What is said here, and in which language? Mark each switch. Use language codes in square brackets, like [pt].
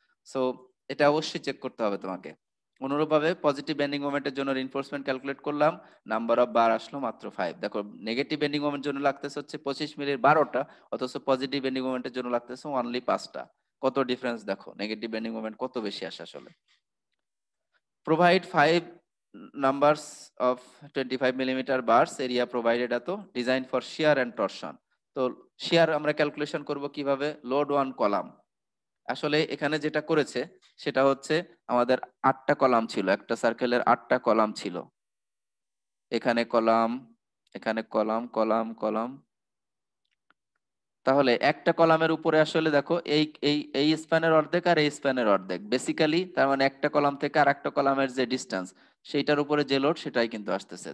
[bn] So এটা অবশ্যই check করতে হবে তোমাকে। অনুরূপভাবে পজিটিভ বেন্ডিং মোমেন্টের জন্য রিইনফোর্সমেন্ট ক্যালকুলেট করলাম, নাম্বার অফ বার আসলো মাত্র 5। দেখো নেগেটিভ বেন্ডিং মোমেন্টের জন্য লাগতেছে হচ্ছে 25 মিলির 12টা, অথচ পজিটিভ বেন্ডিং মোমেন্টের জন্য লাগতেছে অনলি 5টা। কত ডিফারেন্স দেখো, নেগেটিভ বেন্ডিং মোমেন্ট কত বেশি আসে আসলে। [en] Provide 5 numbers of 25 millimeter bars area provided at designed for shear and torsion. [bn] তো shear আমরা ক্যালকুলেশন করব কিভাবে? Load 1 column. আসলে এখানে যেটা করেছে সেটা হচ্ছে আমাদের 8টা কলাম ছিল, একটা সার্কেলের 8টা কলাম ছিল। এখানে কলাম, এখানে কলাম, কলাম, কলাম। তাহলে একটা কলামের উপরে আসলে দেখো এই এই এই স্প্যানের অর্ধেক আর এই স্প্যানের অর্ধেক, বেসিক্যালি তার মানে একটা কলাম থেকে আর একটা কলামের যে ডিস্টেন্স, সেইটার উপরে যে লোড সেটাই কিন্তু আসতেছে।